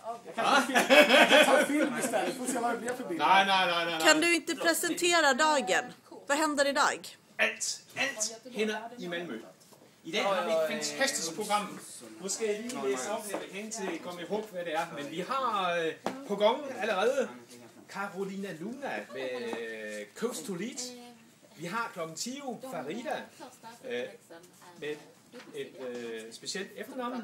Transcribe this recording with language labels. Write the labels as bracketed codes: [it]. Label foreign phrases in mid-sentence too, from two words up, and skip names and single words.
[sv] Nej. Kan du inte presentera dagen? Vad händer idag? [da] Alt hænder i Malmø. I dag har vi et fantastisk program. Nu skal jeg lige læse op, jeg kan ikke komme ihåg, hvad det er. Men vi har på gangen allerede Carolina Luna med Coast to Lead. Vi har klokken 10 Farida med et specielt efternavn.